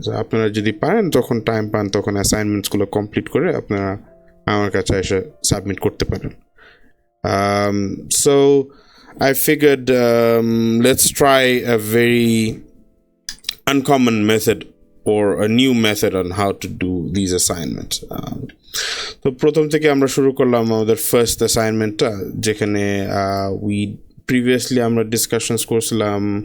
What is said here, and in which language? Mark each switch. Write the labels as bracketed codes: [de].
[bn] আপনারা যদি পারেন, যখন টাইম পান তখন অ্যাসাইনমেন্টসগুলো কমপ্লিট করে আপনারা আমার কাছে এসে সাবমিট করতে পারেন। [en] So I figured let's try a very uncommon method or a new method on how to do these assignments. [bn] তো প্রথম থেকে আমরা শুরু করলাম আমাদের ফার্স্ট অ্যাসাইনমেন্টটা, যেখানে [en] we previously [bn] আমরা ডিসকাশনস করছিলাম.